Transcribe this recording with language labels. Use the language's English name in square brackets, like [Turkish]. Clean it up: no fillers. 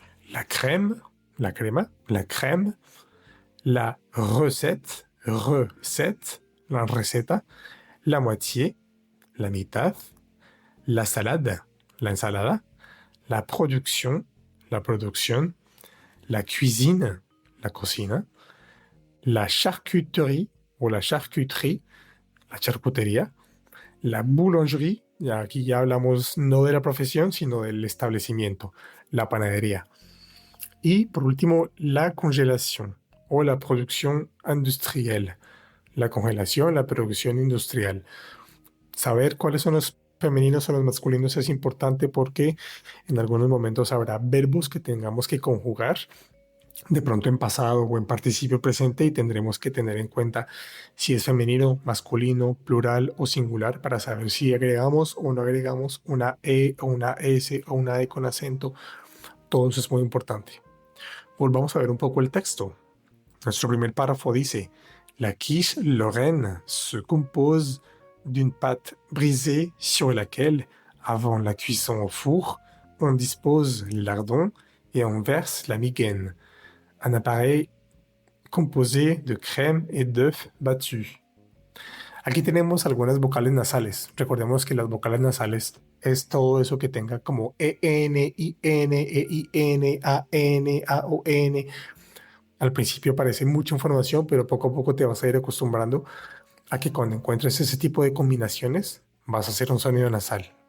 [French] La crème, [Spanish] la crema, [French] la crème. La recette, [Spanish] la receta. [French] La moitié, [Spanish] la mitad. [French] La salade, [Spanish] la ensalada. La producción, la producción. [French] La cuisine, [Spanish] la cocina. [French] La charcuterie o la charcuterie, [Spanish] la charcutería. [French] La boulangerie, [Spanish] ya aquí ya hablamos no de la profesión, sino del establecimiento, la panadería. Y por último, la congelación o la producción industrial. La congelación, la producción industrial. Saber cuáles son los femeninos o los masculinos es importante porque en algunos momentos habrá verbos que tengamos que conjugar de pronto en pasado o en participio presente y tendremos que tener en cuenta si es femenino, masculino, plural o singular para saber si agregamos o no agregamos una E o una S o una E con acento. Todo eso es muy importante. Volvamos a ver un poco el texto. Nuestro primer párrafo dice: [French] La quiche Lorraine se compose d'une pâte brisée sur laquelle, avant la cuisson au four, on dispose le lardon et on verse la migaine. Un appareil composé de crème et d'œufs battus. [Spanish] Aquí tenemos algunas vocales nasales. Recordemos que las vocales nasales es todo eso que tenga como EN, IN, EIN, AN, AON. Al principio parece mucha información, pero poco a poco te vas a ir acostumbrando a que cuando encuentres ese tipo de combinaciones vas a hacer un sonido nasal.